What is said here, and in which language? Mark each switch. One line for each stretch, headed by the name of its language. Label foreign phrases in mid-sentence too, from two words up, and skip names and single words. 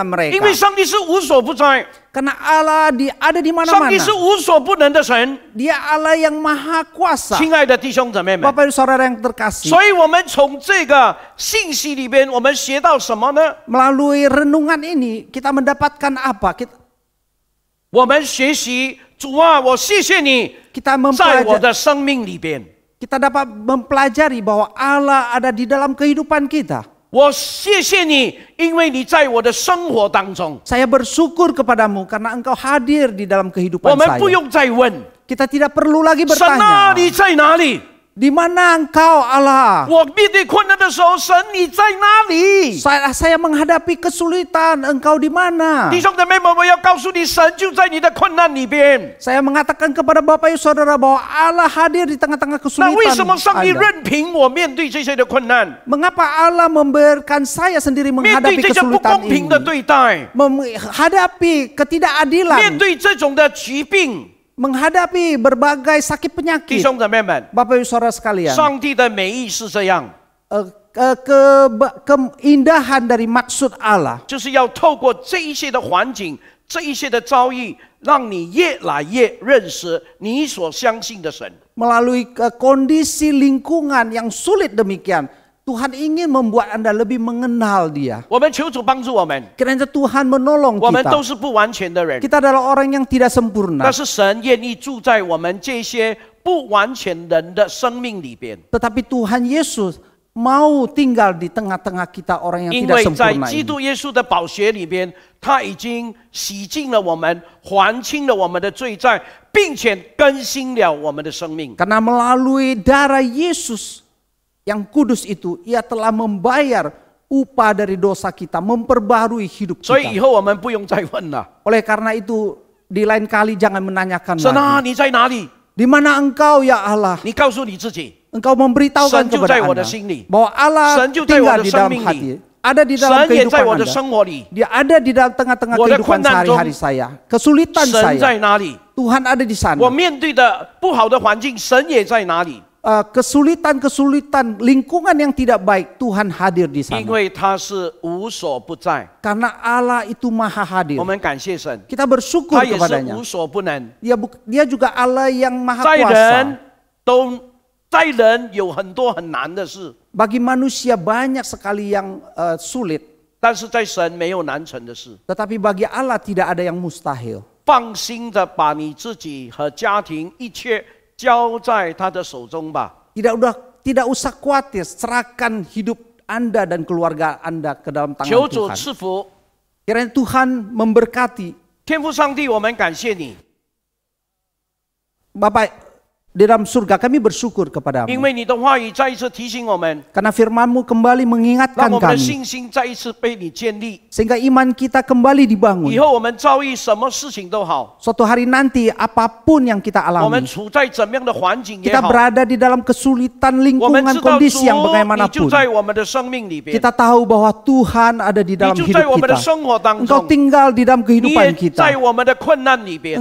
Chinese: 因为
Indonesian: mereka.
Chinese: 上帝是无所不在，
Indonesian: Karena Allah ada di
Chinese: 上
Indonesian: mana-mana.
Chinese: 帝是无所不能的神。
Indonesian: Dia Allah yang maha kuasa.
Chinese: 亲爱的弟兄姊妹们，
Indonesian: Bapak Ibu Saudara yang terkasih,
Chinese: 所以我们从这个信息里边，我们学到什么呢？
Indonesian: melalui renungan ini kita mendapatkan apa?
Chinese: 我们学习主啊，我谢谢你，
Indonesian: Kita
Chinese: 在我
Indonesian: mempelajari,
Chinese: 的生命里边，
Indonesian: kita dapat mempelajari bahwa Allah ada di dalam kehidupan kita.
Chinese: 我谢谢你，因为你在我的生活当中。
Indonesian: Saya bersyukur kepadamu karena engkau hadir di dalam
Chinese: 我
Indonesian: kehidupan
Chinese: 们不
Indonesian: saya.
Chinese: 用再问
Indonesian: Kita tidak perlu lagi
Chinese: 神啊，
Indonesian: bertanya,
Chinese: 你在哪里？
Indonesian: di mana engkau Allah?
Chinese: 我面对困难的时候，神你在哪里？
Indonesian: Saya menghadapi kesulitan, engkau di mana?
Chinese: 弟兄姊妹们，我要告诉你，神就在你的困难里边。
Indonesian: Saya mengatakan kepada Bapak Ibu Saudara bahwa Allah hadir di tengah-tengah
Chinese: 那为什
Indonesian: kesulitan
Chinese: 么上帝
Indonesian: Anda.
Chinese: 任凭我面对这些的困难，
Indonesian: Mengapa Allah membiarkan saya sendiri
Chinese: 面对
Indonesian: menghadapi
Chinese: 这些不
Indonesian: kesulitan
Chinese: 公平的
Indonesian: ini?
Chinese: 对待，
Indonesian: Menghadapi
Chinese: 面
Indonesian: ketidakadilan,
Chinese: 对这种的疾病？
Indonesian: menghadapi berbagai sakit
Chinese: 弟
Indonesian: penyakit.
Chinese: 兄姊妹们，
Indonesian: Bapak Ibu Saudara sekalian,
Chinese: 上帝的美意是这样，
Indonesian: keindahan dari maksud Allah
Chinese: 就是要透过这一些的环境、这一些的遭遇，让你越来越认识你所相信的神。
Indonesian: melalui kondisi lingkungan yang sulit demikian. Tuhan ingin membuat Anda lebih mengenal Dia.
Chinese: 我们求主帮助我们，
Indonesian: Kiranya Tuhan menolong
Chinese: 我们都
Indonesian: kita.
Chinese: 是不完全的人，
Indonesian: Kita adalah orang yang tidak sempurna.
Chinese: 但是神愿意住在我们这些不完全人的生命里边，
Indonesian: Tetapi Tuhan Yesus mau tinggal di tengah-tengah kita orang yang
Chinese: 因
Indonesian: tidak
Chinese: 为在
Indonesian: sempurna
Chinese: 基
Indonesian: ini.
Chinese: 督耶稣的宝血里边，他已经洗净了我们，还清了我们的罪债，并且更新了我们的生命。
Indonesian: Karena melalui darah Yesus yang kudus itu, Ia telah membayar upah dari dosa kita, memperbarui hidup
Chinese: 所以以
Indonesian: kita.
Chinese: 后我们不用再问了。
Indonesian: Oleh karena itu, di lain kali jangan menanyakan
Chinese: 神啊，
Indonesian: lagi.
Chinese: 你在哪里？
Indonesian: Di mana engkau ya Allah?
Chinese: 你告诉你自己，
Indonesian: Engkau memberitahukan
Chinese: 神就
Indonesian: kepada
Chinese: 在我的
Indonesian: Anda
Chinese: 心里，
Indonesian: bahwa Allah
Chinese: 神就在我
Indonesian: tinggal
Chinese: 的
Indonesian: di
Chinese: 生
Indonesian: dalam
Chinese: 命
Indonesian: hati,
Chinese: 里，
Indonesian: ada di dalam
Chinese: 神也在
Indonesian: kehidupan
Chinese: 我的
Indonesian: Anda.
Chinese: 生活里。
Indonesian: Dia ada di dalam tengah-tengah
Chinese: 我的
Indonesian: kehidupan
Chinese: 困难中，
Indonesian: sehari-hari saya. Kesulitan
Chinese: 神在
Indonesian: saya,
Chinese: 哪里？
Indonesian: Tuhan ada di
Chinese: 我
Indonesian: sana.
Chinese: 面对的不好的环境，神也在哪里？
Indonesian: Kesulitan-kesulitan lingkungan yang tidak baik, Tuhan hadir di
Chinese: 因
Indonesian: sana.
Chinese: 为他是无所不在。
Indonesian: Karena Allah itu maha
Chinese: 我
Indonesian: hadir.
Chinese: 们感谢神，
Indonesian: Kita bersyukur
Chinese: 他也是
Indonesian: kepadanya.
Chinese: 无所不能。
Indonesian: Dia juga Allah yang maha
Chinese: 在
Indonesian: kuasa.
Chinese: 人有很多很难的事，
Indonesian: Bagi manusia banyak sekali yang sulit.
Chinese: 但是在神没有难成的事。
Indonesian: Tetapi bagi Allah tidak ada yang mustahil.
Chinese: 放心的把你自己和家庭一切交在他的手中吧。
Indonesian: Tidak usah khawatir, serahkan hidup Anda dan keluarga Anda ke dalam
Chinese: 求
Indonesian: tangan
Chinese: 主
Indonesian: Tuhan.
Chinese: 赐福，
Indonesian: Kiranya Tuhan memberkati.
Chinese: 天父上帝，我们感谢你，
Indonesian: Bapak di dalam surga, kami bersyukur
Chinese: 因
Indonesian: kepadamu.
Chinese: 为你的话语再一次提醒我们，
Indonesian: Karena firman-Mu kembali
Chinese: 让
Indonesian: mengingatkan
Chinese: 我们的
Indonesian: kami.
Chinese: 信心再一次被你建立。
Indonesian: Sehingga iman kita kembali dibangun.
Chinese: 以后我们遭遇什么事情都好，
Indonesian: Suatu hari nanti apapun yang kita
Chinese: 我们
Indonesian: alami.
Chinese: 处在怎么样的环境也
Indonesian: Kita
Chinese: 好，
Indonesian: berada di dalam kesulitan
Chinese: 我们
Indonesian: lingkungan
Chinese: 知道主
Indonesian: kondisi yang
Chinese: 你就
Indonesian: bagaimanapun.
Chinese: 在我们的生命里边，
Indonesian: Kita tahu bahwa Tuhan ada di
Chinese: 你
Indonesian: dalam
Chinese: 就在
Indonesian: hidup
Chinese: 我们的
Indonesian: kita.
Chinese: 生活当
Indonesian: Engkau
Chinese: 中，
Indonesian: tinggal di dalam
Chinese: 你
Indonesian: kehidupan
Chinese: 也在
Indonesian: kita.
Chinese: 我们的困难里边。